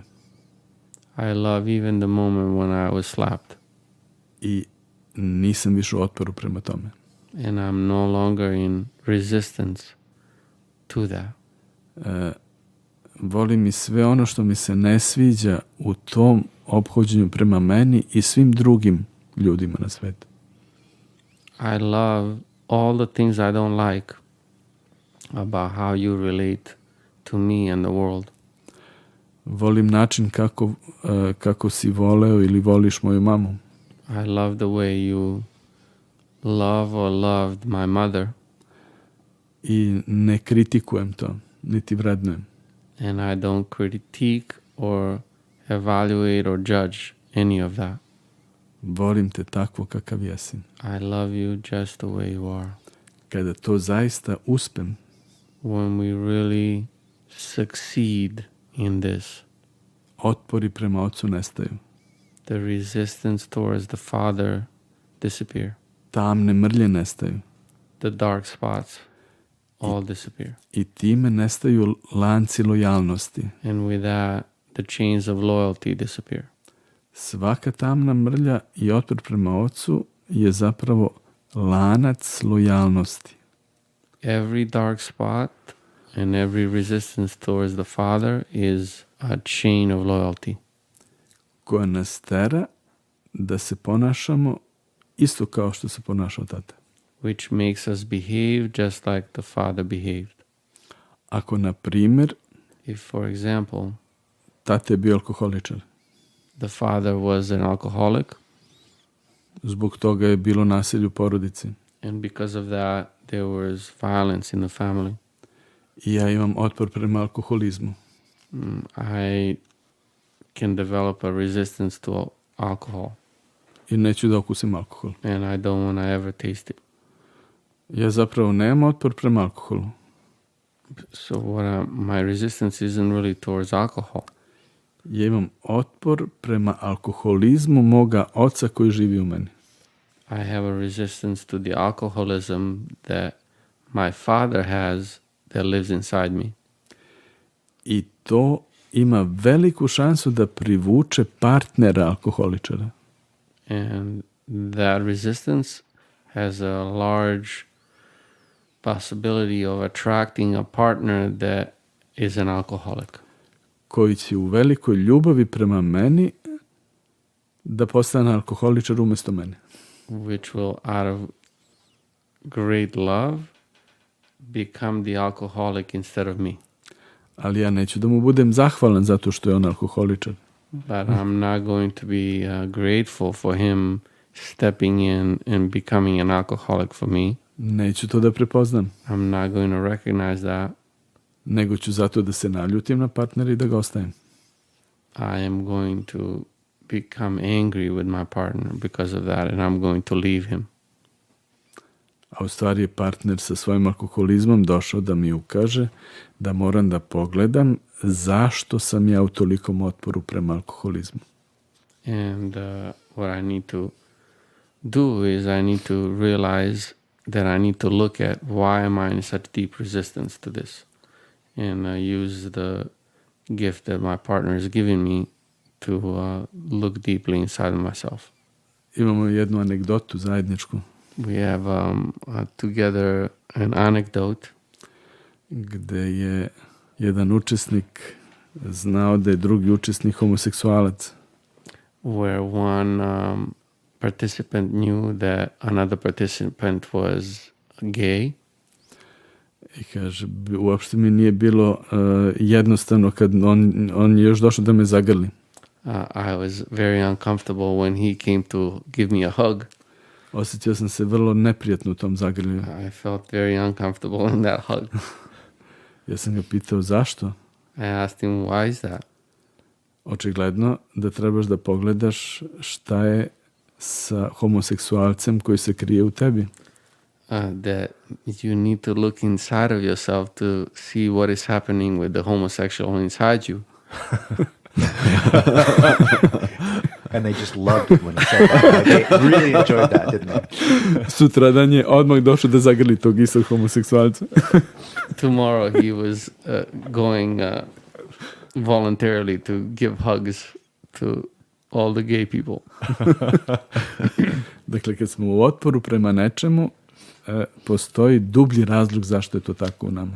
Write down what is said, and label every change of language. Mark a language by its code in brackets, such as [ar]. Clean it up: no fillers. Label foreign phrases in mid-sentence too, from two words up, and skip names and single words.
[en] I love even the moment when I was slapped, [sr] I nisam više u otporu prema tome. [en] and I'm no longer in resistance to that. [sr] Volim i sve ono što mi se ne sviđa u tom ophođenju prema meni i svim drugim ljudima na svetu. [en] I love all the things I don't like about how you relate to me and the world. [sr] Volim način kako si voleo ili voliš moju mamu. [en] I love the way you love or loved my mother, [sr] I ne kritikujem to, niti vrednujem. [en] and I don't critique or evaluate or judge any of that. [sr] Volim te takvo kakav jesi. [en] I love you just the way you are. [sr] Kada to zaista uspem, [en] When we really succeed in this, [sr] otpori prema ocu nestaju. [en] the resistance towards the Father disappear. [sr] Tamne mrlje nestaju. [en] The dark spots all disappear. [sr] I time nestaju lanci lojalnosti. [en] And with that, the chains of loyalty disappear. [sr] Svaka tamna mrlja i otpor prema ocu je zapravo lanac lojalnosti. [en] Every dark spot and every resistance towards the Father is a chain of loyalty, [sr] koja nas tera da se ponašamo isto kao što se ponašao tata. [en] which makes us behave just like the Father behaved. [sr] Ako, na primjer, [en] If, for example, [sr] tata je bio alkoholičar, [en] the father was an alcoholic, [sr] zbog toga je bilo nasilje u porodici. [en] and because of that, there was violence in the family. [sr] I ja imam otpor prema alkoholizmu. [en] I can develop a resistance to alcohol, [sr] I neću da okusim alkohol. [en] and I don't want to ever taste it. [sr] Ja zapravo nemam otpor prema alkoholu. [en] So my resistance isn't really towards alcohol. [sr] Ja imam otpor prema alkoholizmu moga oca koji živi u meni. [en] I have a resistance to the alcoholism that my father has that lives inside me. [sr] I to ima veliku šansu da privuče partnera alkoholičara. [en] And that resistance has a large possibility of attracting a partner that is an alcoholic, [sr] Koji će u velikoj ljubavi prema meni da postane alkoholičar umjesto mene. [en] which will, out of great love, become the alcoholic instead of me. [sr] Ali ja neću da mu budem zahvalan zato što je on alkoholičar. [en] But I'm not going to be grateful for him stepping in and becoming an alcoholic for me. [sr] Neću to da prepoznam. [en] I'm not going to recognize that. [sr] Nego ću zato da se naljutim na partnera i da ga ostavim. [en] I am going to become angry with my partner because of that, and I'm going to leave him. [sr] A u stvari je partner sa svojim alkoholizmom došao da mi ukaže da moram da pogledam zašto sam ja u tolikom otporu prema alkoholizmu. [en] And what I need to do is I need to realize that I need to look at why am I in such deep resistance to this, and use the gift that my partner is giving me to look deeply inside of myself. [sr] Imamo jednu anegdotu zajedničku [en] We have together an anecdote [sr] gde je jedan učesnik znao da je drugi učesnik homoseksualac. [en] where one participant knew that another participant was gay. [sr] I kaže, uopšte mi nije bilo jednostavno kad on je još došao da me zagrli. [en] I was very uncomfortable when he came to give me a hug. [sr] Osjećao sam se vrlo neprijatno u tom zagrlju. [en] I felt very uncomfortable in that hug. [sr] Ja sam ga pitao zašto. [en] I asked him, why is that? [sr] Očigledno da trebaš da pogledaš šta je sa homoseksualcem koji se krije u tebi. [en] That you need to look inside of yourself to see what is happening with the homosexual inside you. And they just loved it when he said that. Like, they really enjoyed that, didn't they? [sr] Sutradan je odmah došao da zagrli tog istog homoseksualca. [en] Tomorrow he was going voluntarily to give hugs to all the gay people. [sr] Dakle, kad smo u otporu prema nečemu, postoji dublji razlog zašto je to tako u nama.